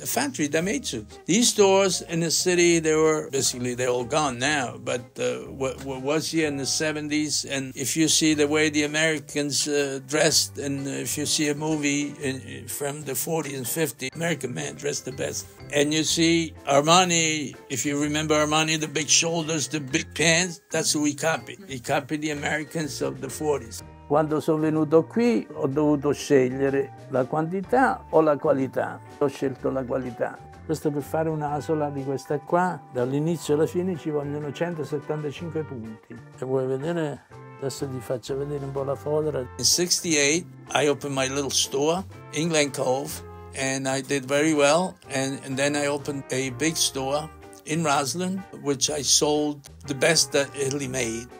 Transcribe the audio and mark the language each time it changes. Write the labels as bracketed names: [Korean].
[English] A factory that made suits. These stores in the city, they're all gone now, but what was here in the 70s, and if you see the way the Americans dressed, and if you see a movie from the 40s and 50s, American man dressed the best. And you see Armani, if you remember Armani, the big shoulders, the big pants, that's who he copied. He copied the Americans of the 40s. [Italian] Quando sono venuto qui ho dovuto scegliere la quantità o la qualità. Ho scelto la qualità. Questo per fare un'asola di questa qua, dall'inizio alla fine ci vogliono 175 punti. E vuoi vedere? Adesso ti faccio vedere un po' la fodera. [English] In 68, I opened my little store, England Cove, and I did very well. And then I opened a big store in Roslyn, which I sold the best that Italy made.